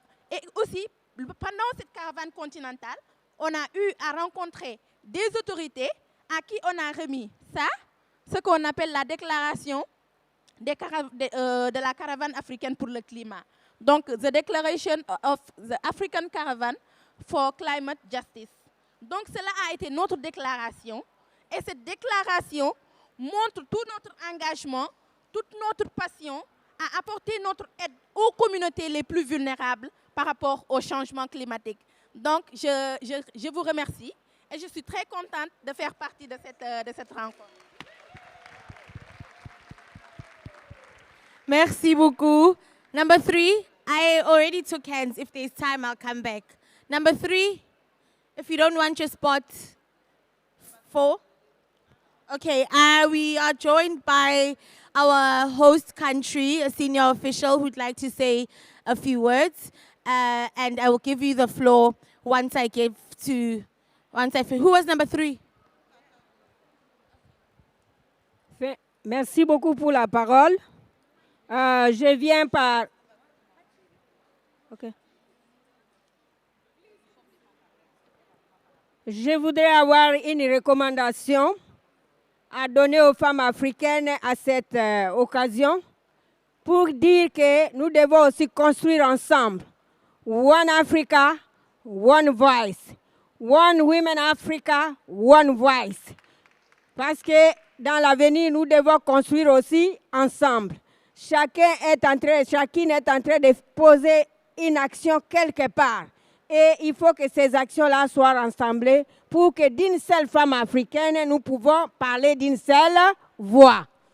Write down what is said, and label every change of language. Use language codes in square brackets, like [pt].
[fr] Et aussi, pendant cette caravane continentale, on a eu à rencontrer des autorités à qui on a remis ça, ce qu'on appelle la déclaration de la caravane africaine pour le climat. Donc, [en] the Declaration of the African Caravan for Climate Justice. [fr] Donc, cela a été notre déclaration. Et cette déclaration montre tout notre engagement, toute notre passion à apporter notre aide aux communautés les plus vulnérables par rapport au changement climatique. Donc, je vous remercie et je suis très contente de faire partie de cette rencontre. Merci beaucoup. [en] Number 3, I already took hands. If there's time, I'll come back. Number 3, if you don't want your spot. 4. Okay, we are joined by our host country, a senior official who'd like to say a few words. And I will give you the floor once I who was number 3? [fr] Merci beaucoup pour la parole. Je viens par... Okay. Je voudrais avoir une recommandation à donner aux femmes africaines à cette occasion pour dire que nous devons aussi construire ensemble. [en] One Africa, one voice. One Women Africa, one voice. [fr] Parce que dans l'avenir, nous devons construire aussi ensemble. Chacune est en train de poser une action quelque part. Et il faut que ces actions-là soient rassemblées pour que d'une seule femme africaine, nous pouvons parler d'une seule voix.